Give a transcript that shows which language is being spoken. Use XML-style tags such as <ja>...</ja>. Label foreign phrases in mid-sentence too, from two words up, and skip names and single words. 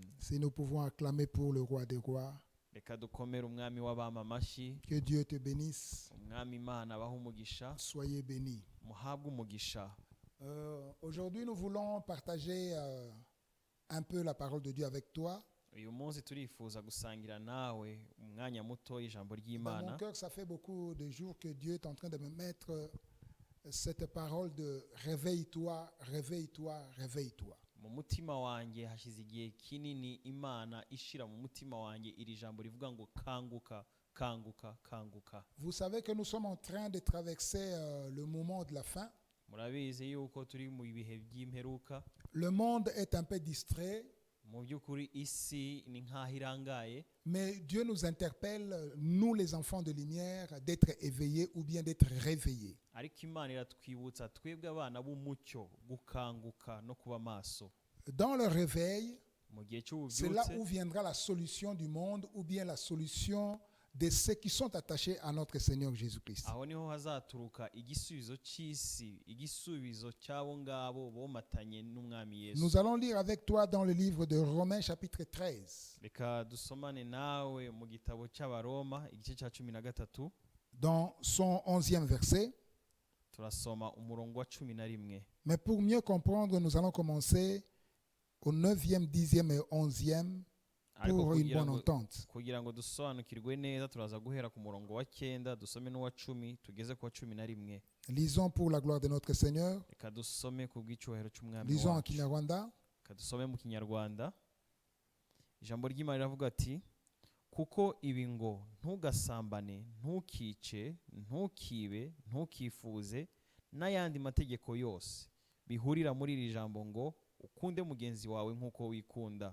<fr>Si nous pouvons acclamer pour le roi des rois,</fr> <rw>Reka dukomere umwami w'abami amashyi.</rw> <fr>que Dieu te bénisse.</fr> <rw>Umwami Imana abahe umugisha,</rw> <fr>Soyez bénis.</fr> <rw>muhabwe umugisha.</rw> <fr>Aujourd'hui, nous voulons partager un peu la parole de Dieu avec toi.</fr> <rw>Uyu munsi turifuza gusangira nawe umwanya muto y'ijambo</rw> <fr>Dans mon</fr> <rw>ry'Imana.</rw> <fr>cœur, ça fait beaucoup de jours que Dieu est en train de me mettre cette parole de réveille-toi, réveille-toi, réveille-toi.</fr> <rw>Mu mutima wanjye hashize igihe kinini Imana ishira mu mutima wanjye iri jambo rivuga ngo kanguka, kanguka, kanguka.</rw> <fr>Vous savez que nous sommes en train de traverser le moment de la fin.</fr> <rw>Murabizi yuko turi mu bihe by'imperuka.</rw> <fr>Le monde est un peu distrait,</fr> <rw>Mu by'ukuri isi ni nk'aho irangaye,</rw> <fr>mais Dieu nous interpelle, nous les enfants de lumière, d'être éveillés ou bien d'être réveillés.</fr> <rw>ariko Imana iratwibutsa twebwe abana b'umucyo gukanguka no kuba maso.</rw> <fr>Dans le réveil,</fr> <rw>mu gihe</rw> <fr>c'est là</fr> <rw>cy'ububyutse</rw> <fr>où viendra la solution du monde ou bien la solution de ceux qui sont attachés à notre Seigneur Jésus-Christ.</fr> <rw>aho niho hazaturuka igisubizo cy'isi, igisubizo cy'abo ngabo bomatanye n'umwami Yesu.</rw> <fr>Nous allons lire avec toi dans le livre de Romains chapitre 13,</fr> <rw>Reka dusomane nawe mu gitabo cy'abaroma igice cya 13</rw> <fr>dans son 11e verset.</fr> <rw>turasoma umurongo wa 11.</rw> <fr>Mais pour mieux comprendre, nous allons commencer au 9e, 10e et 11e</fr> <rw>Ariko</rw> <fr>pour une bonne entente.</fr> <rw>kugira ngo dusobanukirwe neza turaza guhera ku murongo wa 9 dusome n'uwa 10 tugeze ku wa 11.</rw> <fr>Lisons pour la gloire de notre Seigneur.</fr> <rw>Reka dusome ku bw'icyubahiro cy'umwami</rw> <fr>Lisons en</fr> <rw>wacu.</rw> <fr>Kinyarwanda.</fr> <rw>Reka dusome mu kinyarwanda. Ijambo ry'Imana riravuga ati kuko ibi ngo ntugasambane, ntukice, ntukibe, ntukifuze n'ayandi mategeko yose bihurira muri iri jambo ngo ukunde mugenzi wawe nk'uko wikunda.</rw>